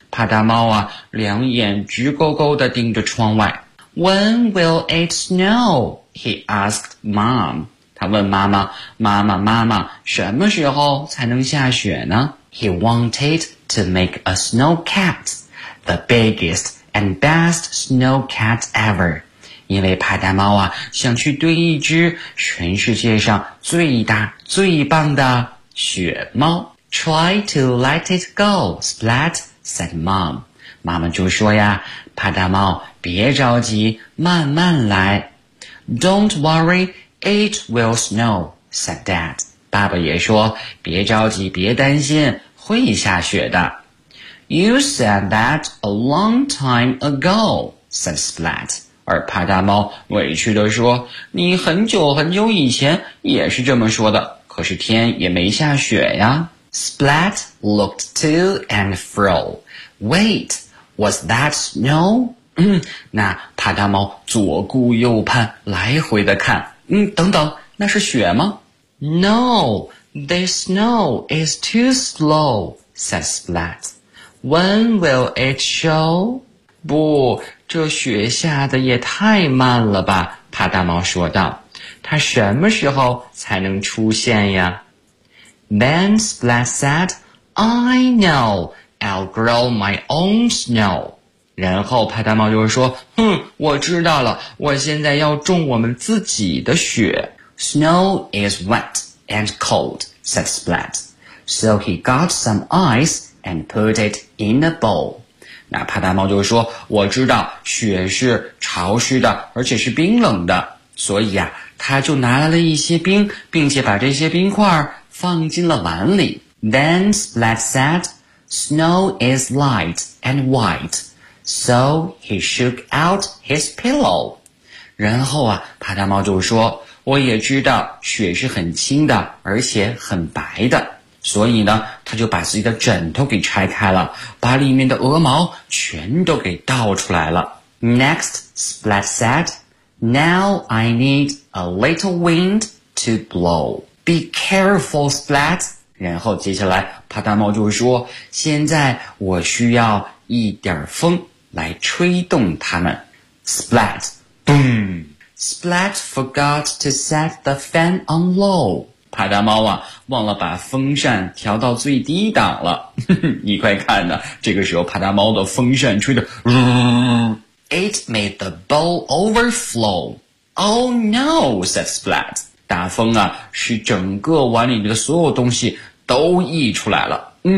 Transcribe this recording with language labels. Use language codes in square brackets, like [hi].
[zh] 帕达猫啊，两眼直勾勾地盯着窗外。 [en] When will it snow? He asked Mom. [zh] 他问妈妈，妈妈，妈妈，什么时候才能下雪呢？ [en] He wanted to make a snow cat, the biggest and best snow cat ever. [zh] 因为帕达猫啊，想去堆一只全世界上最大最棒的雪猫。 [en] Try to let it go, Splat, said Mom. [zh] 妈妈就说呀，帕达猫，别着急，慢慢来。 [en] Don't worry, it will snow, said Dad. [zh] 爸爸也说，别着急，别担心，会下雪的。 [en] You said that a long time ago, said Splat. [zh] 而帕达猫委屈地说，你很久很久以前也是这么说的，可是天也没下雪呀。 [en] Splat looked to and fro. Wait, was that snow? [zh] 那帕达猫左顾右盼，来回的看。等等，那是雪吗？ [en] No, the snow is too slow, said Splat. When will it show? [zh] 不，这雪下的也太慢了吧，帕达猫说道。它什么时候才能出现呀？ [en] Then Splat said, I know, I'll grow my own snow. [zh] 然后帕达猫就说，哼，我知道了，我现在要种我们自己的雪。 [en] Snow is wet and cold, said Splat. So he got some ice and put it in a bowl. [zh] 那帕达猫就说，我知道雪是潮湿的，而且是冰冷的。所以啊，他就拿来了一些冰，并且把这些冰块放进了碗里。 [en] Then Splat said, Snow is light and white. So he shook out his pillow. [zh] 然后啊，帕达猫就说，我也知道雪是很轻的，而且很白的。所以呢，他就把自己的枕头给拆开了，把里面的鹅毛全都给倒出来了。 [en] Next, Splat said, Now I need a little wind to blow. Be careful, Splat. [zh] 然后接下来帕达猫就说，现在我需要一点风来吹动它们。 [en] Splat, boom. Splat forgot to set the fan on low. [zh] 帕达猫啊，忘了把风扇调到最低档了。你快看呢，这个时候帕达猫的风扇吹得 [en] It made the bowl overflow. Oh no, said Splat. [zh] 大风啊，使整个碗里的所有东西都溢出来了。